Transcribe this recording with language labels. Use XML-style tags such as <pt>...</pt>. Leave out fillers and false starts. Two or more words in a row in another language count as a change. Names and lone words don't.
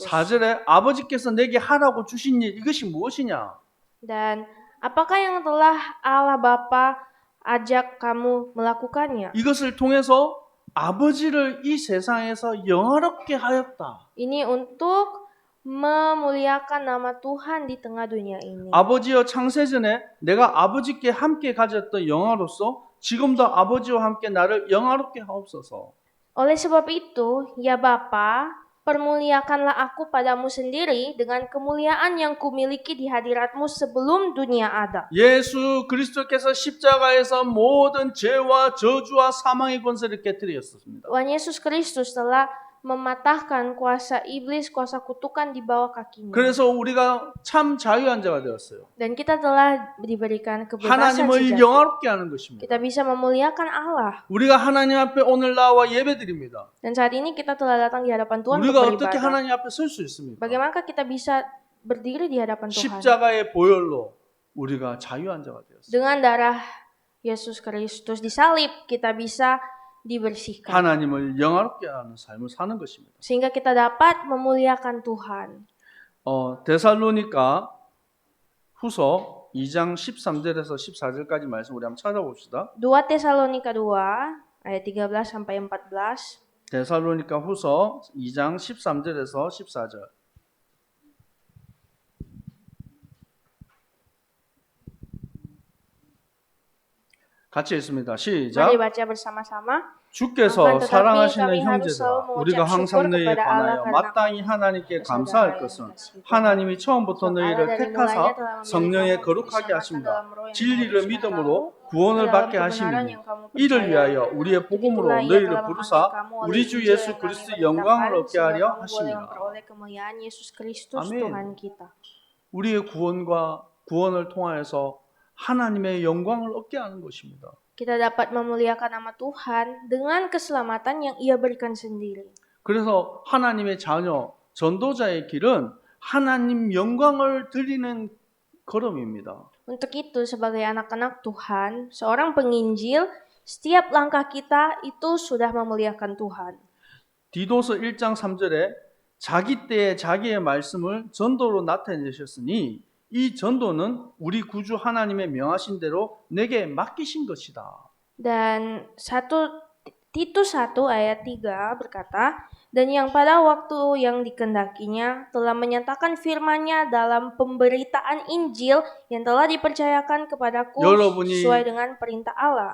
<ko>4절에 아버지께서 내게 하라고 주신 일 이것이 무엇이냐?</ko> <id>Dan apakah yang telah Allah Bapa ajak kamu melakukannya?</id> <ko>이것을 통해서 아버지를 이 세상에서 영화롭게 하였다.</ko> <id>Ini untuk memuliakan nama Tuhan di tengah dunia ini.</id> <ko>아버지여 창세전에 내가 아버지께 함께 가졌던 영화로서 지금도 아버지와 함께 나를 영화롭게 하옵소서.</ko> <id>Oleh sebab itu, ya Bapa, permuliakanlah aku padamu sendiri dengan kemuliaan yang kumiliki di hadiratmu sebelum dunia ada.</id> <ko>예수 그리스도께서 십자가에서 모든 죄와 저주와 사망의 권세를 깨뜨리셨습니다.</ko> <id>Tuhan Yesus Kristus telah mematahkan kuasa iblis, kuasa kutukan di bawah kakinya.</id> <ko>그래서 우리가 참 자유한 자가 되었어요.</ko> <id>Dan kita telah diberikan kebebasan</id> <ko>하나님을</ko> <id>sejati.</id> <ko>영화롭게 하는 것입니다.</ko> <id>Kita bisa memuliakan Allah.</id> <ko>우리가 하나님 앞에 오늘 나와 예배드립니다.</ko> <id>Dan saat ini kita telah datang di hadapan Tuhan</id> <ko>우리가</ko> <id>untuk</id> <ko>어떻게</ko> <id>beribadah.</id> <ko>하나님 앞에 설 수 있습니까?</ko> <id>Bagaimanakah kita bisa berdiri di hadapan Tuhan?</id> <ko>십자가의 보혈로 우리가 자유한 자가 되었어요.</ko> <id>Dengan darah Yesus Kristus disalib, kita bisa dibersihkan.</id> <ko>하나님을 영화롭게 하는 삶을 사는 것입니다.</ko> <id>Sehingga kita dapat memuliakan Tuhan.</id> <ko>데살로니가 후서 2장 13절에서 14절까지 말씀 우리 한번 찾아봅시다.</ko> <id>2 Tesalonika 2 ayat 13 sampai 14.</id> <ko>데살로니가 후서 2장 13절에서 14절. 같이 읽습니다. 시작.</ko> <id>Mari baca bersama-sama.</id> <ko>주께서</ko> <id>Akan tetapi</id> <ko>사랑하시는</ko> <id>kami harus</id> <ko>형제들아,</ko> <id>selalu</id> <ko>우리가</ko> <id>mengucap</id> <ko>항상</ko> <id>syukur</id> <ko>너희에</ko> <id>kepada Allah</id> <ko>관하여</ko> <id>karena</id> <ko>마땅히</ko> <id>kamu</id> <ko>하나님께</ko> <id>saudara</id> <ko>감사할</ko> <id>yang</id> <ko>것은</ko> <id>dikasihi Tuhan.</id> <ko>하나님이 처음부터</ko> <id>Sebab</id> <ko>너희를</ko> <id>Allah dari</id> <ko>택하사</ko> <id>mulanya telah memilih</id> <ko>성령의</ko> <id>kamu</id> <ko>거룩하게</ko> <id>diselamatkan</id> <ko>하심과</ko> <id>dalam roh yang</id> <ko>진리를</ko> <id>kudus dan</id> <ko>믿음으로</ko> <id>tahu</id> <ko>구원을</ko> <id>dalam</id> <ko>받게</ko> <id>kebenaran</id> <ko>하심이니</ko> <id>yang kamu</id> <ko>이를</ko> <id>percaya.</id> <ko>위하여 우리의 복음으로</ko> <id>Itulah ia</id> <ko>너희를</ko> <id>telah</id> <ko>부르사</ko> <id>memanggil kamu oleh</id> <ko>우리 주</ko> <id>Injil</id> <ko>예수</ko> <id>yang kami</id> <ko>그리스도의 영광을</ko> <id>beritakan,</id> <ko>얻게</ko> <id>sehingga</id> <ko>하려</ko> <id>kamu boleh</id> <ko>하심이라.</ko> <id>memperoleh kemuliaan Yesus Kristus</id> <ko>아멘.</ko> <id>Tuhan kita.</id> <ko>우리의 구원을 통하여서 하나님의 영광을 얻게 하는 것입니다.</ko> <id>Kita dapat memuliakan nama Tuhan dengan keselamatan yang Ia berikan sendiri.</id> <ko>그래서 하나님의 자녀, 전도자의 길은 하나님 영광을 드리는 걸음입니다.</ko> <id>Untuk itu, sebagai anak-anak Tuhan, seorang penginjil, setiap langkah kita itu sudah memuliakan Tuhan.</id> <ko>디도서 1장 3절에 자기 때에 자기의 말씀을 전도로 나타내셨으니 이 전도는 우리 구주 하나님의 명하신 대로 내게 맡기신 것이다.</ko> <id>Dan Titus 1 ayat 3 berkata, dan yang pada waktu yang dikendakinya telah menyatakan firman-Nya dalam pemberitaan Injil yang telah dipercayakan kepadaku sesuai dengan perintah Allah.</id>